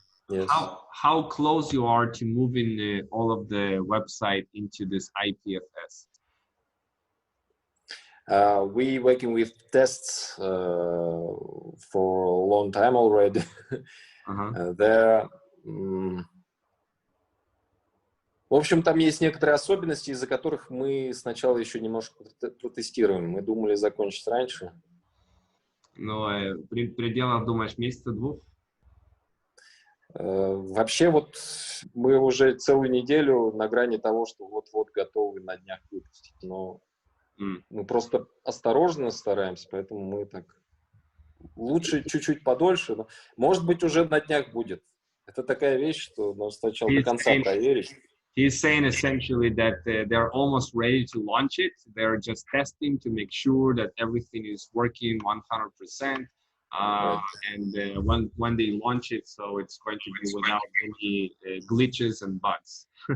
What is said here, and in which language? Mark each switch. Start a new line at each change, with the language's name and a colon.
English: Yes. How close you are to moving all of the website into this IPFS? We working with tests for a long time already.
Russian: There, в общем, там есть некоторые особенности, из-за которых мы сначала еще немножко протестируем. Мы думали закончить раньше. Но при пределах, думаешь, месяца-двух? Вообще вот мы уже целую неделю на грани того, что вот-вот готовы на днях выпустить, но мы просто осторожно стараемся, поэтому мы так лучше чуть-чуть подольше, но, может быть, уже на днях будет. Это такая вещь, что нужно сначала до конца проверить.
English: He's saying essentially that they're almost ready to launch it. They're just testing to make sure that everything is working 100%. and when they launch it, so it's going to be without any glitches and bugs.